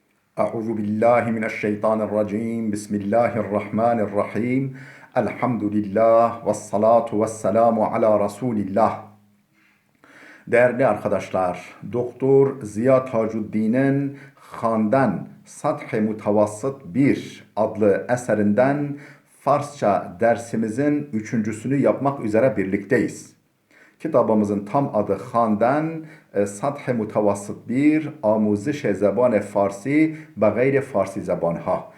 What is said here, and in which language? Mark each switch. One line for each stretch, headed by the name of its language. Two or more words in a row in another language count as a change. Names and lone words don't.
Arabic: أعوذ بالله من الشيطان الرجيم بسم الله الرحمن الرحيم الحمد لله والصلاة والسلام على رسول الله.
Turkish: Değerli arkadaşlar, Doktor Ziya Tacuddin'in Xandan Sath-ı Mutavasıt 1 adlı eserinden Farsça dersimizin üçüncüsünü yapmak üzere birlikteyiz. Kitabımızın tam adı Xandan Sath-ı Mutavasıt 1 Amuziş Zeban Farsi ve gayri Farsi zebanha.